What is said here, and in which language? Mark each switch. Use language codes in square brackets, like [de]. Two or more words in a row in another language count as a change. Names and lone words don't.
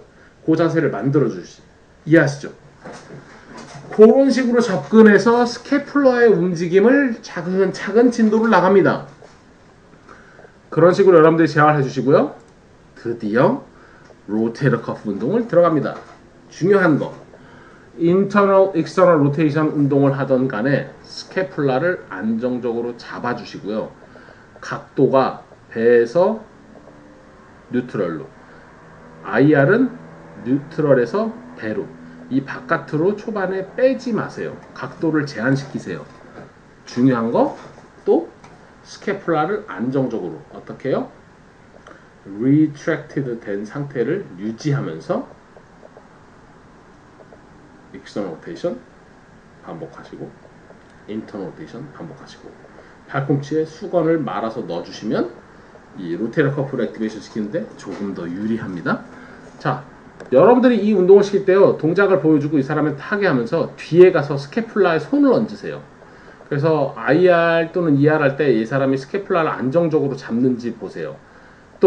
[ko] 그 자세를 만들어주시. 이해하시죠? 그런 식으로 접근해서 스캐플러의 움직임을 차근차근 진도를 나갑니다. 그런 식으로 여러분들이 제어를 해주시고요. 드디어 로테이터 커프 운동을 들어갑니다. 중요한 거, [en] internal, external rotation [ko] 운동을 하던 간에 스캐플라를 안정적으로 잡아주시고요. 각도가 배에서 뉴트럴로, IR은 뉴트럴에서 배로, 이 바깥으로 초반에 빼지 마세요. 각도를 제한시키세요. 중요한 거, 또 스캐플라를 안정적으로 어떻게 해요? retracted 된 상태를 유지하면서 [en] external rotation [ko] 반복하시고, [en] internal rotation [ko] 반복하시고, 팔꿈치에 수건을 말아서 넣어주시면 이 로테이터 커프를 액티베이션 시키는데 조금 더 유리합니다. 자, 여러분들이 이 운동을 시킬 때요, 동작을 보여주고 이 사람을 타게 하면서 뒤에 가서 스캐플라에 손을 얹으세요. 그래서 IR 또는 ER 할 때 이 사람이 스캐플라를 안정적으로 잡는지 보세요.